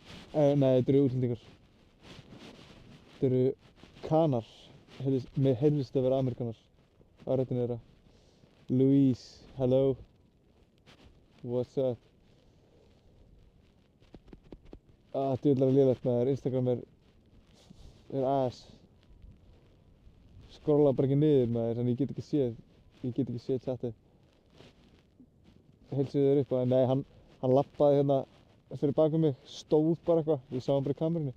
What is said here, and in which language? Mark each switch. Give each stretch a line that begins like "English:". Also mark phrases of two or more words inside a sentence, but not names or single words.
Icelandic: Nei, þetta eru útlendingar. Þetta eru kanar. Mér heyrðist að vera Ameríkanar á röddinni þeirra.
English: Louise, hello. What's up?
Icelandic: Djöfull lélegt maður. Instagram er ass. Skrolla bara ekki niður maður, þannig ég get ekki séð chatið. Heilsuðu þér upp, nei, hann labbaði hérna fyrir bak mig, stóð bara eitthvað, ég sá hann bara í kamerunni.